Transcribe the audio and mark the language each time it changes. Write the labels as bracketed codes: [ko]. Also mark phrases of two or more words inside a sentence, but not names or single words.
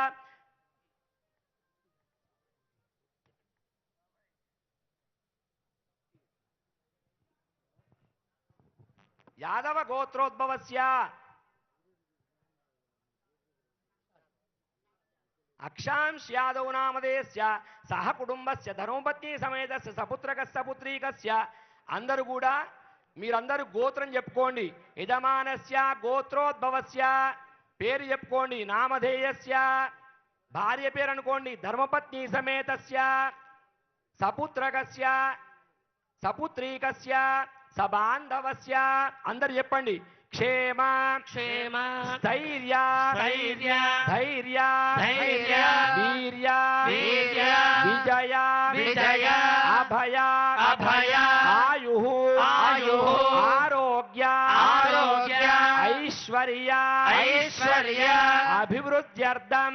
[sa] यादव गोत्रोद्भवस्य अक्षांश यादव नामधेयस्य सह कुटुंबस्य धर्मपत्नी समेतस्य सपुत्रकस्य पुत्रीकस्य [te] అందరూ కూడా మీరందరూ గోత్రం చెప్పుకోండి [sa] యజమానస్య గోత్రోద్భవస్య [te] పేరు చెప్పుకోండి [sa] నామధేయస్య [te] భార్య పేరు అనుకోండి [sa] ధర్మపత్ని సమేతస్య సపుత్రకస్య సపుత్రీకస్య సబాంధవస్య [te] అందరూ చెప్పండి [sa] क्षेम क्षेम स्थैर्य स्थैर्य धैर्य धैर्य वीर्य वीर्य विजय विजय अभय अभय आयुः आयुः आरोग्य आरोग्य ऐश्वर्य ऐश्वर्य अभिवृद्ध्यर्थं